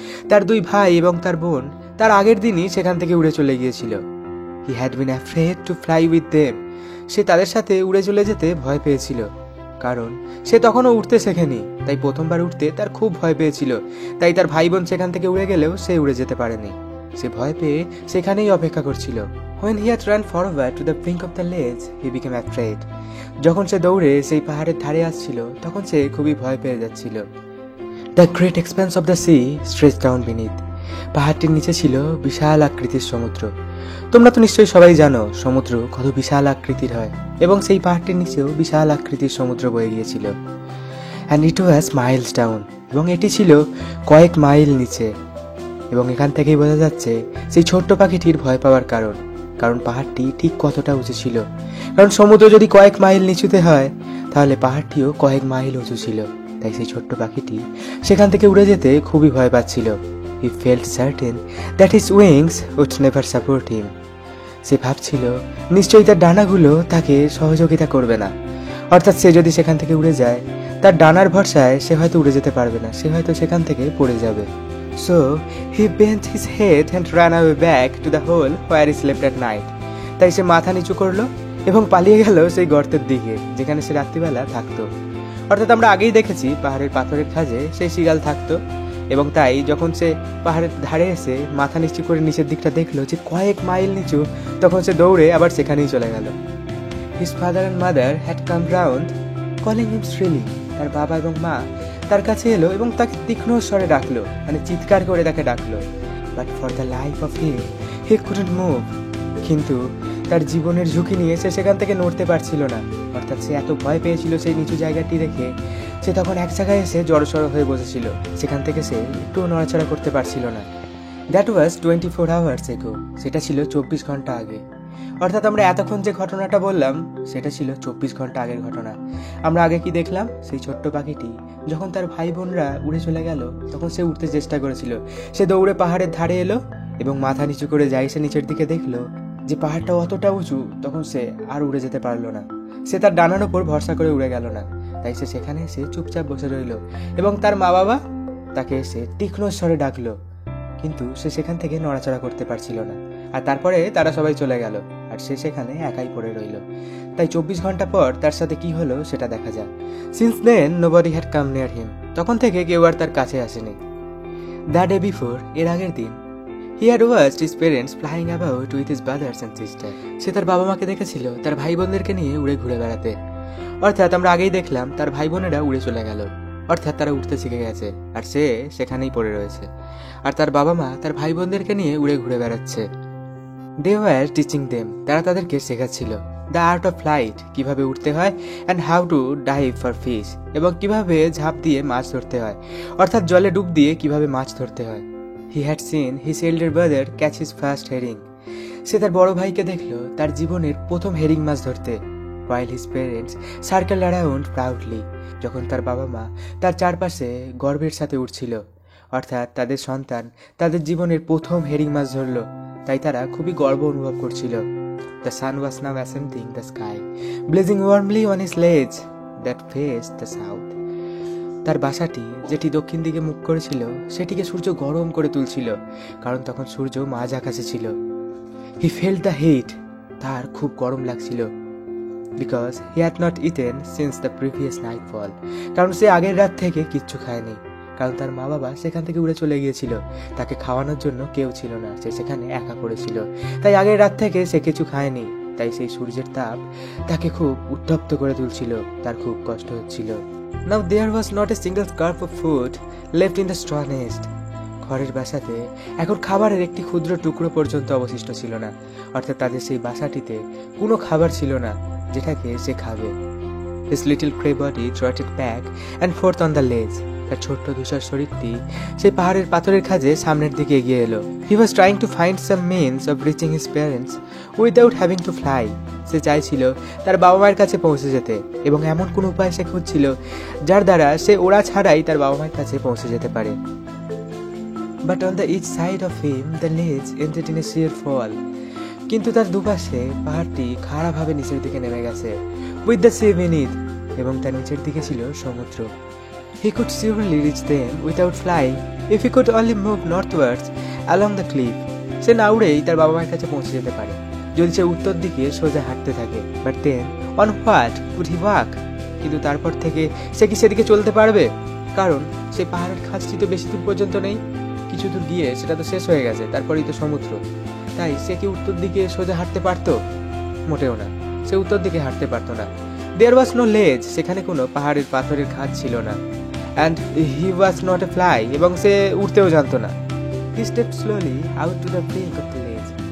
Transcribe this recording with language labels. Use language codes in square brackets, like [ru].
[bn] তার দুই ভাই এবং তার বোন তার আগের দিনই সেখান থেকে উড়ে চলে গিয়েছিল। [en] He had been afraid to fly with them. [bn] সে তাদের সাথে উড়ে চলে যেতে ভয় পেয়েছিল, কারণ সে তখনও উঠতে শেখেনি। তাই প্রথমবার উঠতে তার খুব ভয় পেয়েছিল। তাই তার ভাই বোন সেখান থেকে উড়ে গেলেও সে উড়ে যেতে পারেনি। সে ভয় পেয়ে সেখানেই অপেক্ষা করছিল। [en] When he had run forward to the brink of the ledge, he became afraid. [bn] যখন সে দৌড়ে সেই পাহাড়ের ধারে আসছিল তখন সে খুবই ভয় পেয়ে যাচ্ছিল। [en] The great expanse of the sea stretched down beneath. [bn] পাহাড়টির নিচে ছিল বিশাল আকৃতির সমুদ্র। তোমরা তো নিশ্চয়ই সবাই জানো সমুদ্র কত বিশাল আকৃতির হয়, এবং সেই পাহাড়টির নিচেও বিশাল আকৃতির সমুদ্র বয়ে গিয়েছিল। [en] And it was miles down. [bn] এবং এটি ছিল কয়েক মাইল নিচে। এবং এখান থেকেই বোঝা যাচ্ছে সেই ছোট্ট পাখিটির ভয় পাওয়ার কারণ পাহাড়টি ঠিক কতটা উঁচু ছিল। কারণ সমুদ্র যদি কয়েক মাইল নিচুতে হয় তাহলে পাহাড়টিও কয়েক মাইল উঁচু ছিল। তাই সেই ছোট্ট পাখিটি সেখান থেকে উড়ে যেতে খুবই ভয় পাচ্ছিল। [en] He felt certain that his wings would never support him. [bn] সে ভাবছিল নিশ্চয়ই তার ডানাগুলো তাকে সহযোগিতা করবে না, অর্থাৎ সে যদি সেখান থেকে উড়ে যায় তার ডানার ভরসায় সে হয়তো উড়ে যেতে পারবে না, সে হয়তো সেখান থেকে পড়ে যাবে। [en] So he bent his head and ran away back to the hole where he slept at night. [bn] তাই সে মাথা নিচু করলো এবং পালিয়ে গেল সেই গর্তের দিকে যেখানে সে রাত্রিবেলা থাকতো। অর্থাৎ আমরা আগেই দেখেছি পাহাড়ের পাথরের খাঁজে সেই শিগাল থাকতো, এবং তাই যখন সে পাহাড়ের ধারে এসে মাথা নিচু করে নিচের দিকটা দেখলো যে কয়েক মাইল নিচু, তখন সে দৌড়ে আবার সেখানেই চলে গেল। [en] His father and mother had come round calling him shrilly. [bn] তার বাবা এবং মা তার কাছে এলো এবং তাকে তীক্ষ্ণ স্বরে ডাকলো, মানে চিৎকার করে তাকে ডাকলো। [en] But for the life of him he couldn't move. [bn] কিন্তু তার জীবনের ঝুঁকি নিয়ে সে সেখান থেকে নড়তে পারছিল না। অর্থাৎ সে এত ভয় পেয়েছিল সেই নিচু জায়গাটি দেখে, সে তখন এক জায়গায় এসে জড়সড় হয়ে বসেছিল। সেখান থেকে সে একটু নড়াচড়া করতে পারছিল না। [en] That was 24 hours ago. [bn] সেটা ছিল 24 ঘন্টা আগে। অর্থাৎ আমরা এতক্ষণ যে ঘটনাটা বললাম সেটা ছিল 24 ঘন্টা আগের ঘটনা। আমরা আগে কি দেখলাম? সেই ছোট্ট পাখিটি যখন তার ভাই বোনরা উড়ে চলে গেল তখন সে উঠতে চেষ্টা করেছিল। সে দৌড়ে পাহাড়ের ধারে এলো এবং মাথা নিচু করে যাই সে নিচের দিকে দেখলো যে পাহাড়টা অতটা উঁচু, তখন সে আর উড়ে যেতে পারলো না। সে তার ডানার ওপর ভরসা করে উড়ে গেল না। তাই সে সেখানে এসে চুপচাপ বসে রইল এবং তার মা বাবা তাকে এসে তীক্ষ্ণ স্বরে ডাকলো, কিন্তু সে সেখান থেকে নড়াচড়া করতে পারছিল না। আর তারপরে তারা সবাই চলে গেল আর সে সেখানে একাই পড়ে রইল। তাই 24 ঘন্টা পর তার সাথে কি হলো সেটা দেখা যায়। [en] Since then nobody had come near him. [bn] তখন থেকে কেউ আর তার কাছে আসেনি। [en] The day before, [bn] এর আগের দিন, [en] he had watched his parents flying about with his brothers and sisters. [bn] সে তার বাবা মাকে দেখেছিল তার ভাই বোনদেরকে নিয়ে উড়ে ঘুরে বেড়াতে। অর্থাৎ আমরা আগেই দেখলাম তার ভাই বোনেরা উড়ে চলে গেল, অর্থাৎ তারা উঠতে শিখে গেছে আর সে সেখানেই পড়ে রয়েছে। আর তার বাবা মা তার ভাই বোনদেরকে নিয়ে উড়ে ঘুরে বেড়াচ্ছে। [en] They were teaching them. [bn] তারা তাদেরকে শেখাচ্ছিল [en] the art of flight, [bn] কিভাবে উঠতে হয়, [en] and how to dive for fish, [bn] এবং কিভাবে ঝাঁপ দিয়ে মাছ ধরতে হয়, অর্থাৎ জলে ডুব দিয়ে কিভাবে মাছ ধরতে হয়। [en] He had seen his elder brother catch his first herring. [bn] সে তার বড় ভাইকে দেখলো তার জীবনের প্রথম হেরিং মাছ ধরতে। [en] While his parents circled around proudly. [bn] যখন তার বাবা মা তার চারপাশে গর্বের সাথে উঠছিল, অর্থাৎ তাদের সন্তান তাদের জীবনের প্রথম হেরিং মাছ ধরলো, তাই তারা খুবই গর্ব অনুভব করছিল। [en] The sun was now ascending the sky, blazing warmly on his ledge that faced the south. [bn] তার বাসাটি যেটি দক্ষিণ দিকে মুখ করেছিল সেটিকে সূর্য গরম করে তুলছিল, কারণ তখন সূর্য মাঝ আকাশে ছিল। [en] He felt the heat. [bn] তার খুব গরম লাগছিল। [en] Because he had not eaten since the previous nightfall. [bn] কারণ সে আগের রাত থেকে কিচ্ছু খায়নি, কারণ তার মা বাবা সেখান থেকে উড়ে চলে গিয়েছিল। তাকে খাওয়ানোর জন্য কেউ ছিল না, সে সেখানে একা পড়েছিল। তাই আগের রাত থেকে সে কিছু খায়নি। তাই সেই সূর্যের তাপ তাকে খুব উত্তপ্ত করে তুলছিল, তার খুব কষ্ট হচ্ছিল। [en] Now there was not a single scrap of food left in the straw nest. [bn] ঘরের বাসাতে এখন খাবারের একটি ক্ষুদ্র টুকরো পর্যন্ত অবশিষ্ট ছিল না, অর্থাৎ তাদের সেই বাসাটিতে কোনো খাবার ছিল না যেটাকে সে খাবে। [en] His little grey body trotted back and forth on the ledge. [bn] তার ছোট্ট ধূসর শরীরটি সেই পাহাড়ের পাথরের খাঁজে সামনের দিকে এগিয়ে এলো। [en] He was trying to find some means of reaching his parents without having to fly. [bn] সে চাইছিল তার বাবা মায়ের কাছে পৌঁছে যেতে, এবং এমন কোন উপায় সে খুঁজছিল যার দ্বারা সে ওড়া ছাড়াই তার বাবা মায়ের কাছে পৌঁছে যেতে পারে। [en] But on the each side of him the ledge ended in a sheer fall. [bn] কিন্তু তার দুপাশে পাহাড়টি খাড়াভাবে নিচের দিকে নেমে গেছে। [en] With the sea beneath, [bn] এবং তার নিচের দিকে ছিল সমুদ্র। [en] He could surely reach them without flying if he could only move northwards along the cliff. [bn] সে না উড়েই তার বাবা মায়ের কাছে পৌঁছে যেতে পারে যদি সে উত্তর দিকে সোজা হাঁটতে থাকে। [en] But then on what could he walk? [bn] কিন্তু তারপর থেকে সে কি সেদিকে চলতে পারবে? কারণ সেই পাহাড়ের খাঁজটি তো বেশি দূর পর্যন্ত নেই, কিছু দূর গিয়ে সেটা তো শেষ হয়ে গেছে, তারপরেই তো সমুদ্র। তাই সে কি উত্তর দিকে সোজা হাঁটতে পারতো? মোটেও না, সে উত্তর দিকে হাঁটতে পারতো না। [en] There was no ledge, [bn] সেখানে কোনো পাহাড়ের পাথরের খাঁজ ছিল না। [en] And he was not a fly, [bn] এবং সে উঠতেও জানতো না। [en] He stepped slowly out to the brink of the ledge.